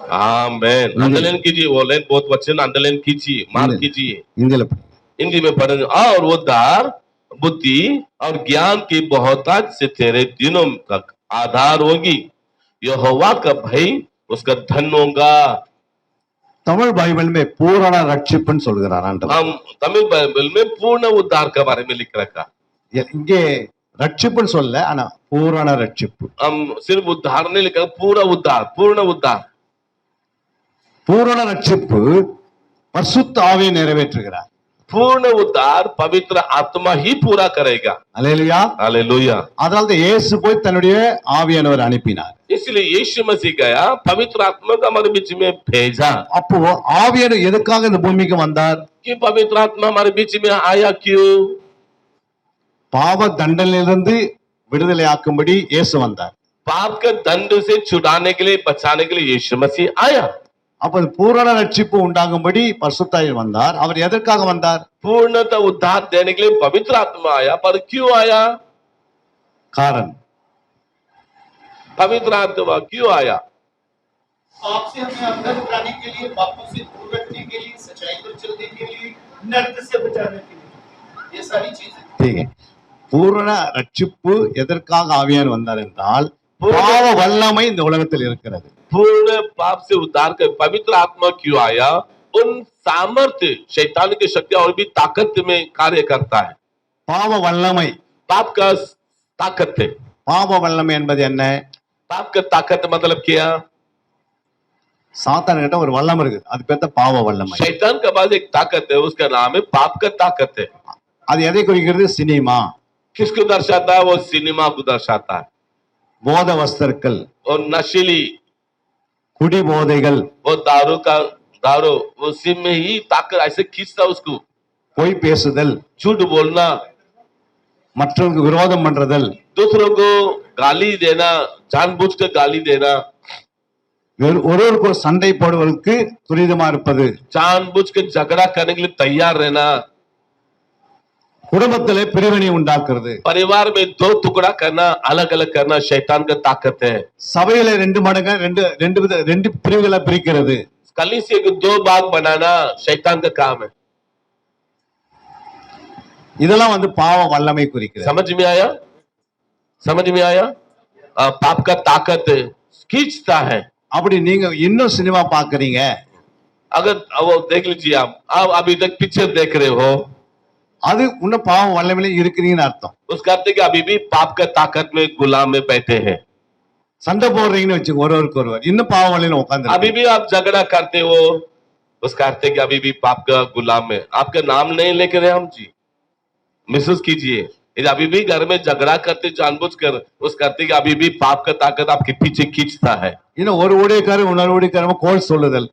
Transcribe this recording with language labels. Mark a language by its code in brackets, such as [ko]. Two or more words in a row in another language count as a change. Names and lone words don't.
[hi] आमेन। अंडरलाइन कीजिए, वो लाइन बहुत वचन अंडरलाइन कीजिए, मार्क कीजिए। [ta] இந்தியில [hi] हिंदी में पढ़ेंगे। और उद्धार बुद्धि और ज्ञान की बहुतायत से तेरे दिनों तक आधार होगी, यहोवा का भय उसका धन होगा। [ta] தமிழ் பைபிள் में பூரண ரட்சிப்புன்னு சொல்கிறார் ஆண்டவர். [hi] हम तमिल बाइबल में पूर्ण उद्धार के बारे में लिख रखा। [ta] இங்கே ரட்சிப்புன்னு சொல்ல, ஆனா பூரண ரட்சிப்பு. [hi] हम सिर्फ उद्धार नहीं लिखा, पूरा उद्धार, पूर्ण उद्धार। [ta] பூரண ரட்சிப்பு பரிசுத்த ஆவியை நிறைவேற்றுகிறார். [hi] पूर्ण उद्धार पवित्र आत्मा ही पूरा करेगा। [ta] அல்லேலூயா. [hi] हालेलुया। [ta] அதனால தான் இயேசு போய் தன்னுடைய ஆவியானவர் அனுப்பினார். [hi] इसलिए यीशु मसीह गया, पवित्र आत्मा को हमारे बीच में भेजा। [ta] அப்போ ஆவியானவர் எதுக்காக இந்த பூமிக்கு வந்தார்? [hi] कि पवित्र आत्मा हमारे बीच में आया क्यों? [ta] பாவ தண்டனையிலிருந்து விடுதலை ஆக்கும்படி இயேசு வந்தார். [hi] पाप के दंड से छुड़ाने के लिए, बचाने के लिए यीशु मसीह आया। [ta] அப்ப பூரண ரட்சிப்பு உண்டாகும்படி பரிசுத்த ஆவி வந்தார். அவர் எதற்காக வந்தார்? [hi] पूर्णतः उद्धार देने के लिए पवित्र आत्मा आया। पर क्यों आया? कारण पवित्र आत्मा क्यों आया? पाप से हमें अंदर उठाने के लिए, पापों से दूर रखने के लिए, सच्चाई पर चलने के लिए, नर्क से बचाने के लिए, ये सारी चीजें। ठीक है. [ta] பூரண ரட்சிப்பு எதற்காக ஆவியானவர் வந்தார் என்றால் பாவ வல்லமை இந்த உலகத்தில் இருக்கிறது. [hi] पूर्ण पाप से उद्धार कर पवित्र आत्मा क्यों आया? उन सामर्थ्य, शैतान की शक्ति और भी ताकत में कार्य करता है। [ta] பாவ வல்லமை, [hi] पाप का ताकत है। [ta] பாவ வல்லமை என்பது என்ன? [hi] पाप का ताकत मतलब क्या? [ta] சாத்தான் கிட்ட ஒரு வல்லம் இருக்கு, அது பேர் தான் பாவ வல்லமை. [hi] शैतान के पास एक ताकत है, उसका नाम है पाप का ताकत है। [ta] அது எதை குறிக்கிறது? சினிமா, [hi] किसको दर्शाता है? वो सिनेमा को दर्शाता है। [ta] போத வஸ்தர்கள், [hi] और नशीली, [ta] குடி போதைகள், [hi] वो दारू उसी में ही ताकत ऐसे खींचता उसको। [ta] பொய் பேசுதல், [hi] झूठ बोलना, [ta] மற்றவங்களுக்கு விரோதம் பண்றதல், [hi] दूसरों को गाली देना, जानबूझकर गाली देना, [ta] ஒருவருக்கு ஒரு சண்டை போடுவதற்கு துரிதமா இருப்பது, [hi] जानबूझकर झगड़ा करने के लिए तैयार रहना, [ta] குடும்பத்திலே பிரிவினை உண்டாக்குறது, [hi] परिवार में दो टुकड़ा करना, अलग अलग करना शैतान का ताकत है। [ta] சபையில ரெண்டு மடங்கா ரெண்டு பிரிவுகளை பிரிக்கிறது, [hi] कलीसिया को दो भाग बनाना शैतान का काम है। [ta] இதெல்லாம் பாவ வல்லமை குறிக்கிறது. [hi] समझ में आया? समझ में आया? पाप का ताकत खींचता है। [ta] அப்படி நீங்க இன்னும் சினிமா பாக்குறீங்க, [hi] अगर वो देख लीजिए, आप अभी तक पिक्चर देख रहे हो, [ta] அது இன்னும் பாவ வல்லமையில இருக்கிறீங்கன்னு அர்த்தம். [hi] उसका अर्थ है कि अभी भी पाप का ताकत में गुलाम में बैठे हैं। [ta] சண்டை போடுறீங்கன்னு வச்சுக்கோங்க, ஒருவருக்கு ஒருவர், இன்னும் பாவ வல்லமையில உட்கார்ந்து [hi] अभी भी आप झगड़ा करते हो, उसका अर्थ है कि अभी भी पाप का गुलाम है। आपका नाम नहीं लेकर हम जी, महसूस कीजिए, यदि अभी भी घर में झगड़ा करते जानबूझकर, उसका अर्थ है कि अभी भी पाप का ताकत आपके पीछे खींचता है। [ta] இன்னும் ஒரு ஊழியக்காரர் இன்னொரு ஊழியக்காரர் கோல் சொல்லுதல்,